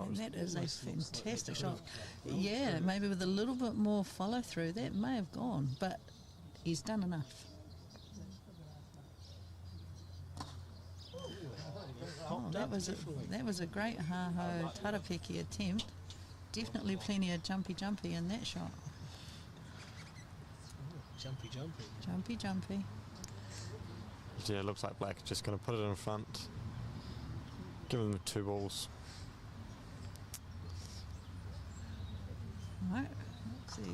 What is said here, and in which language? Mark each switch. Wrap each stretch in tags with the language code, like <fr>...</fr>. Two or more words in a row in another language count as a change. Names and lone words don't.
<en>And that is a fantastic shot. Yeah, maybe with a little bit more follow through, that may have gone, but he's done enough. Popped that was a great</en> <mi>ha-ho tarapeki</mi> <en>attempt. Definitely plenty of jumpy in that shot. Jumpy. Yeah, it looks like black just going to put it in front. Give them 2 balls. Right, let's see.</en>